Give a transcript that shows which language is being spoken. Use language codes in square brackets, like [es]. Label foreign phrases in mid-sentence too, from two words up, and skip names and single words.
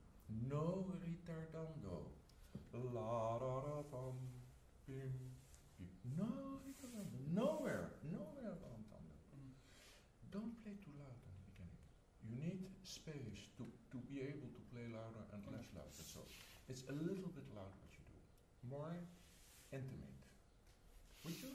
[en] no ritardando. La da da dum, bim, bim. No ritardando. Nowhere rantando. Don't play too loud in the beginning. You need space to be able to play louder and less loud. So it's a little bit loud what you do. More intimate. Would you?